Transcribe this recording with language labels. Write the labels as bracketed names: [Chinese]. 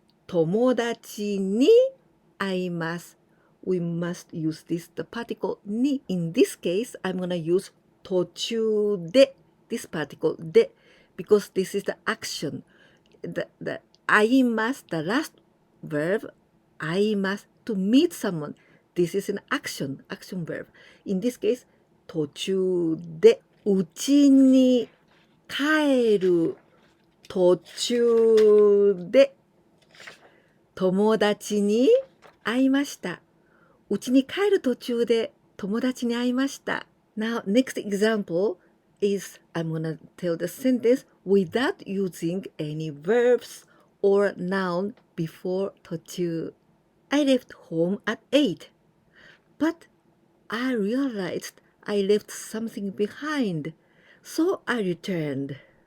[Japanese] Tomodachi ni aimasu. [English] We must use this, the particle ni. In this case, I'm going to use tochuu de, this particle de, because this is the action. The aimasu, the last verb, aimasu, to meet someone. This is an action verb. In this case, [Japanese] 途中で家に帰る途中で友達に会いました。家に帰る途中で友達に会いました。 [English] Now, next example is I'm going to tell the sentence without using any verbs or noun before 途中. I left home at 8, but I realized I left something behind, so I returned.